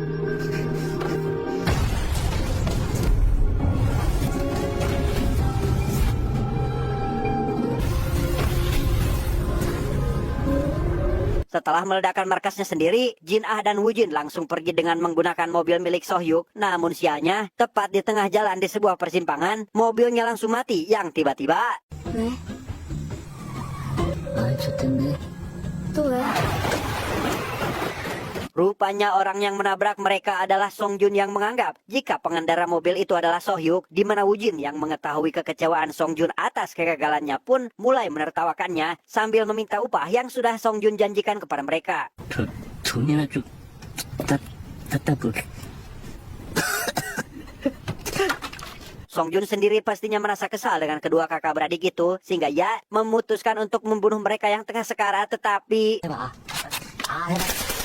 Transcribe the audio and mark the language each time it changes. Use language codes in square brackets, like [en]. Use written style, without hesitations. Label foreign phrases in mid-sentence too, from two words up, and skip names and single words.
[id] Setelah meledakkan markasnya sendiri, Jin Ah dan Woo Jin langsung pergi dengan menggunakan mobil milik Sohyuk. Namun sialnya, tepat di tengah jalan di sebuah persimpangan, mobilnya langsung mati yang tiba-tiba... [ko] 왜? 아이, 좋던데. 또 왜? [id] Rupanya orang yang menabrak mereka adalah Song Jun yang menganggap jika pengendara mobil itu adalah Sohyuk, di mana Woo Jin yang mengetahui kekecewaan Song Jun atas kegagalannya pun mulai menertawakannya sambil meminta upah yang sudah Song Jun janjikan kepada mereka. [ko] 돈이나 좀 갖다 볼. [id] Song Jun sendiri pastinya merasa kesal dengan kedua kakak beradik itu, sehingga ia memutuskan untuk membunuh mereka yang tengah sekarat, tetapi... [ko] 해봐. 아, 해봐.